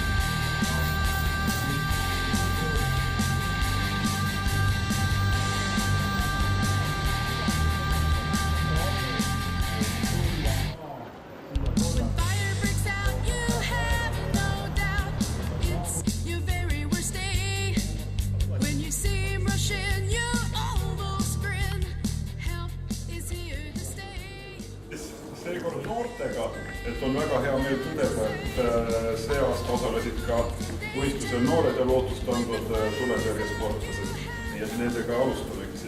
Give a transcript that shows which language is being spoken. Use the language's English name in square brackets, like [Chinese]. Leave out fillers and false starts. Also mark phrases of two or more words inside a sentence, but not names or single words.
[English] When fire breaks out, you have no doubt it's your very worst day. When you see him rush in, you almost grin. Help is here to stay. [Estonian] Seekord noortega, et on väga hea meel tõdeda, et see aasta osalesid ka võistlusel noored ja lootustandvad tuletõrjesportlased. Nii et nendega alustame.